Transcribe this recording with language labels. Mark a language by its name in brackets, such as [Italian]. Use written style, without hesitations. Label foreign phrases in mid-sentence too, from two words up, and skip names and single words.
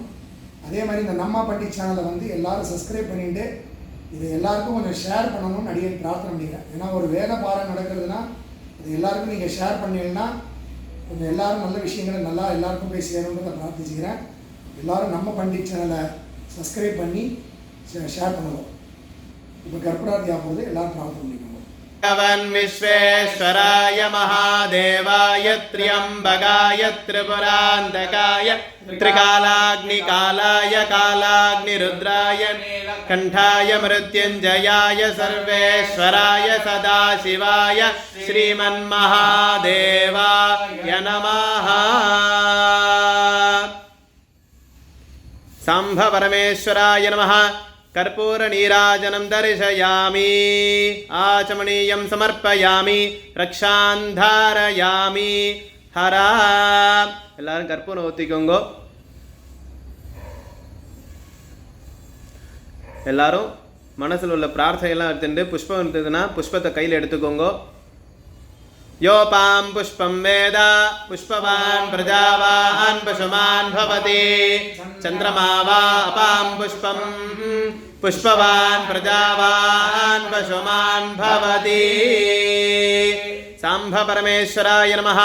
[Tamil] அதே மாதிரி இந்த நம்ம பண்டிட் சேனலை எல்லாரும் சப்ஸ்கிரைப் பண்ணிட்டு இதை எல்லாருக்கும் கொஞ்சம் ஷேர் பண்ணணும்னு அடியே பிரார்த்தனை பண்ணிக்கிறேன். ஏன்னா ஒரு வேத பாராயணம் நடக்கிறதுனா அது எல்லாருக்கும் நீங்கள் ஷேர் பண்ணீங்கன்னா கொஞ்சம் எல்லாரும் நல்ல விஷயங்களை நல்லா எல்லாருக்கும் போய் சேரணுன்றதை பிரார்த்திச்சுக்கிறேன். எல்லோரும் நம்ம பண்டிட் சேனலை சப்ஸ்கிரைப் பண்ணி ஷேர் பண்ணுவோம். இப்போ கற்பூரார்த்தி ஆகும்போது எல்லாரும் பிரார்த்தனை பண்ணிக்கோங்க. [Sanskrit] विश्वेश्वराय महादेवाय त्र्यम्बकाय त्रिपुरान्तकाय त्रिकालाग्निकालाय कालाग्निरुद्राय नीलकण्ठाय मृत्युञ्जयाय सर्वेश्वराय सदाशिवाय श्रीमन्महादेवाय नमः. सांब परमेश्वराय नमः. कर्पूर नीराजनं दर्शयामि, आचमनीयं समर्पयामि, रक्षान् धारयामि. [Tamil] हरा எல்லாரும் கற்பூரம் ஊற்றிக்கோங்க. எல்லாரும் மனசில் உள்ள பிரார்த்தனையெல்லாம் எடுத்துட்டு புஷ்பம் இருந்ததுன்னா புஷ்பத்தை கையில் எடுத்துக்கோங்க. [Sanskrit] योपां पुष्पं वेद पुष्पवान् प्रजावान् पशुमान् भवति. चन्द्रमा वा अपां पुष्पं पुष्पवान् प्रजावान् पशुमान् भवति. सांब परमेश्वराय नमः.